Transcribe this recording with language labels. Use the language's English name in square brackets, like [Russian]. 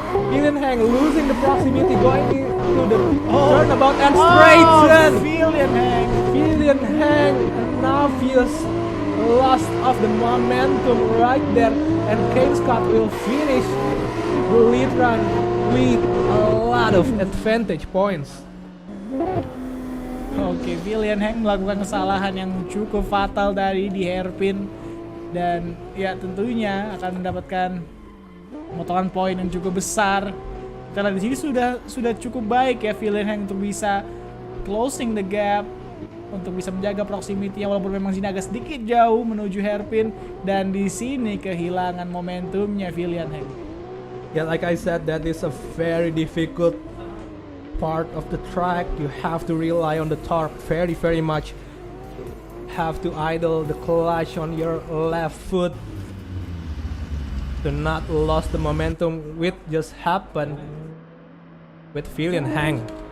[English] Filian Hang losing the proximity, going into the turnabout and straighten. Filian Hang now feels lost of the momentum right there, and Kane Scott will finish the lead run with a lot of advantage points. [Indonesian] Oke, Filian Hang melakukan kesalahan yang cukup fatal dari di hairpin, dan ya tentunya akan mendapatkan pemotongan poin yang cukup besar. Karena di sini sudah cukup baik ya Filian Hang untuk bisa [English] closing the gap, [Indonesian] untuk bisa menjaga proximity walaupun memang sini agak sedikit jauh menuju hairpin, dan di sini kehilangan momentumnya Filian Hang. [English] Yeah, like I said, that is a very difficult part of the track. You have to rely on the torque very much. Have to idle the clutch on your left foot to not lose the momentum, which just happened with Filian Hang.